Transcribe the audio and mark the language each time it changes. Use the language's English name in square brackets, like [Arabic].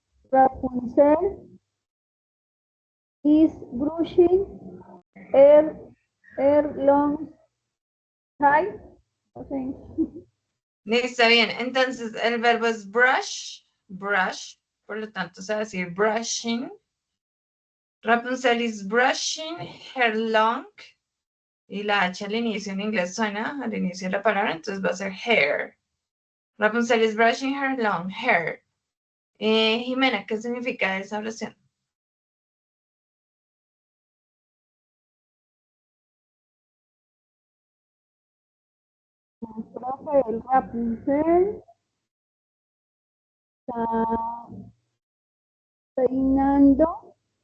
[English] Rapunzel is brushing her long hair. Okay. [Spanish] Está bien. Entonces el verbo es brush. Por lo tanto, se va a decir brushing. [English] Rapunzel is brushing her long. [Spanish] Y la H al inicio en inglés suena al inicio de la palabra, entonces va a ser hair. [English] Rapunzel is brushing her long hair. [Spanish] Jimena, ¿qué significa esa oración? Profe, el Rapunzel está peinando.